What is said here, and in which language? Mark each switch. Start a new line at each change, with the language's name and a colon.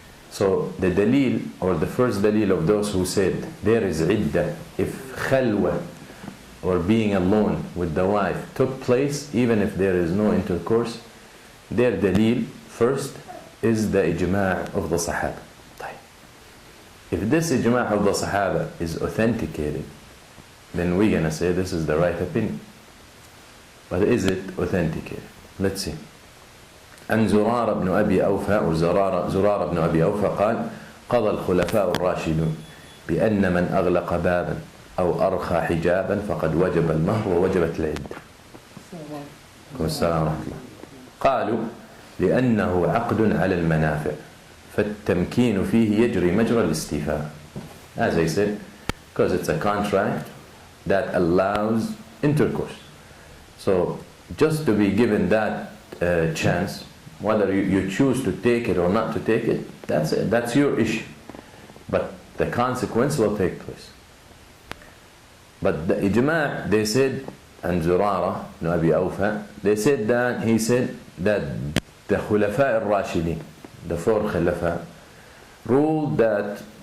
English: So the dalil, or the first dalil of those who said there is iddah if khalwa, or being alone with the wife, took place even if there is no intercourse, their dalil first is the ijma' of the Sahaba. If this ijma' of the Sahaba is authenticated, then we're going to say this is the right opinion. But is it authenticated? Let's see.
Arabic: عن زرارة بن أبي أوفى زرارة بن أبي أوفى قال قضى الخلفاء الراشدون بأن من أغلق بابا أو أرخى حجابا فقد وجب المهر ووجبت العدة. السلام ورحمة الله. قالوا لأنه عقد على المنافع فالتمكين فيه يجري مجرى الاستيفاء.
English: As I said, because it's a contract that allows intercourse. So just to be given that chance, whether you choose to take it or not to take it, that's it. That's your issue. But the consequence will take place. But the ijma', they said, and Zurara ibn Abi Awfa, they said that, he said that the Khulafa al-Rashidin, the four Khulafa, ruled that